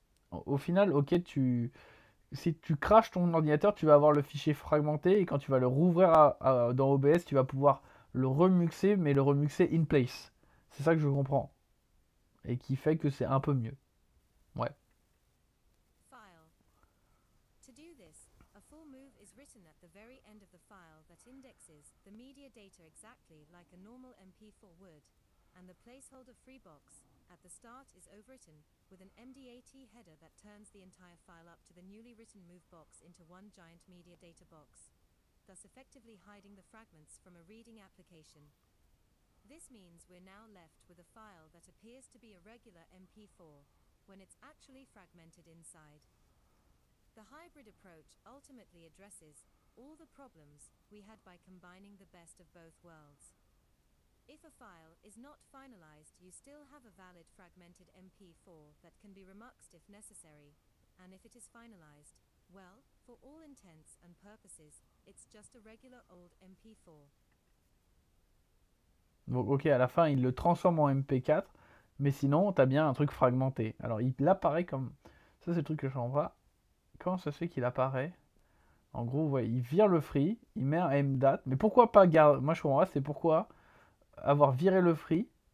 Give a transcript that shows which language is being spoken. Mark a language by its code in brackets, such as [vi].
[fr] Au final, ok, si tu crashes ton ordinateur, tu vas avoir le fichier fragmenté et quand tu vas le rouvrir dans OBS, tu vas pouvoir le remuxer, mais le remuxer in place. C'est ça que je comprends. Et qui fait que c'est un peu mieux. Ouais. [en] File. To do this, a full move is written at the very end of the file that indexes the media data exactly like a normal MP4 would, and the placeholder free box at the start is overwritten with an MDAT header that turns the entire file up to the newly written move box into one giant media data box, thus effectively hiding the fragments from a reading application. This means we're now left with a file that appears to be a regular MP4 when it's actually fragmented inside. The hybrid approach ultimately addresses all the problems we had by combining the best of both worlds. If a file is not finalized, you still have a valid fragmented MP4 that can be remuxed if necessary, and if it is finalized, well, for all intents and purposes, it's just a regular old MP4. [fr] Donc ok, à la fin, il le transforme en MP4, mais sinon, t'as bien un truc fragmenté. Alors, il apparaît comme... Ça, c'est le truc que je comprends pas. Comment ça se fait qu'il apparaît? En gros, ouais, il vire le free, il met un MDAT, mais pourquoi pas garder... Moi, je comprends pas, c'est pourquoi avoir viré le free.